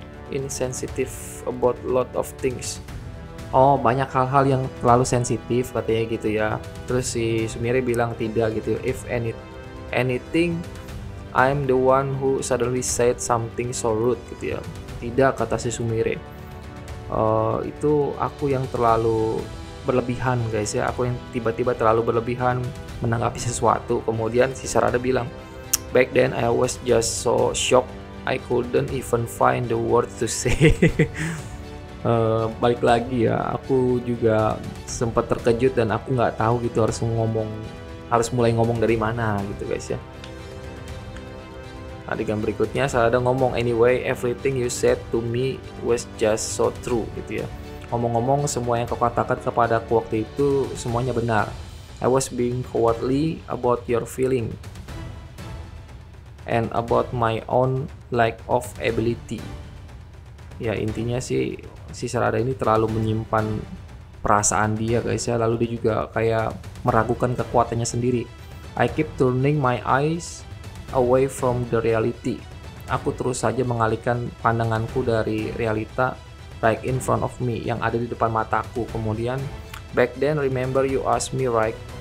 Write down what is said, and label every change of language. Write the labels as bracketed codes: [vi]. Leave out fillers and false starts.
[en] Insensitive about a lot of things. [id] Oh, banyak hal-hal yang terlalu sensitif katanya gitu ya. Terus si Sumire bilang tidak gitu. [en] If anything, I'm the one who suddenly said something so rude [id] gitu ya. Tidak, kata si Sumire. Itu aku yang terlalu berlebihan guys ya. Aku yang tiba-tiba terlalu berlebihan menanggapi sesuatu. Kemudian si Sarada bilang, [en] "Back then I was just so shocked I couldn't even find the words to say." [id] Balik lagi ya, aku juga sempat terkejut dan aku nggak tahu gitu harus mulai ngomong dari mana gitu guys ya. Adegan berikutnya Sarada ngomong, [en] "Anyway, everything you said to me was just so true," [id] gitu ya. Ngomong-ngomong, semua yang kau katakan kepadaku waktu itu semuanya benar. [en] I was being cowardly about your feeling and about my own lack of ability. [id] Ya intinya sih si Sarada ini terlalu menyimpan perasaan dia guys ya, lalu dia juga kayak meragukan kekuatannya sendiri. [en] I keep turning my eyes away from the reality. [id] Aku terus saja mengalihkan pandanganku dari realita [en] right in front of me, [id] yang ada di depan mataku. Kemudian, [en] back then remember you asked me right.